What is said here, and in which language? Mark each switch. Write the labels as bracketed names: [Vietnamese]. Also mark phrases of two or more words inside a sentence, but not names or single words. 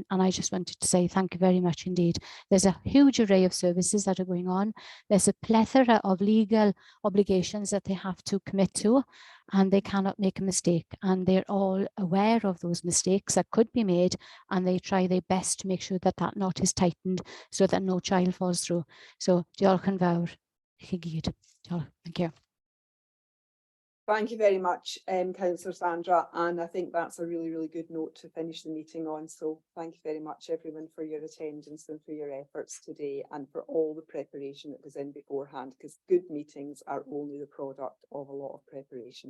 [English] And I just wanted to say thank you very much indeed. There's a huge array of services that are going on. There's a plethora of legal obligations that they have to commit to, and they cannot make a mistake. And they're all aware of those mistakes that could be made, and they try their best to make sure that that knot is tightened so that no child falls through. [Welsh] So diolch yn fawr chi gyd. Diolch. [English] Thank you. Thank you very much, Councillor Sandra, and I think that's a really, really good note to finish the meeting on. So thank you very much, everyone, for your attendance and for your efforts today, and for all the preparation that was in beforehand, because good meetings are only the product of a lot of preparation.